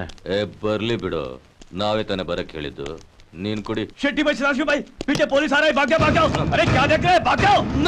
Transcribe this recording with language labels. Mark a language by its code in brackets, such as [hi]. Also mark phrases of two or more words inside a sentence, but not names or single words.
[kn] ಬರ್ಲಿ ಬಿಡು, ನಾವೇ ತಾನೇ ಬರಕ್ ಹೇಳಿದ್ದು. ನೀನ್ ಕುಡಿ. [hi] शेट्टी भाई, सदाशिव भाई, पीछे पुलिस आ रहा है. भाग जाओ, भाग जाओ. अरे क्या देख रहे हैं? भाग जाओ.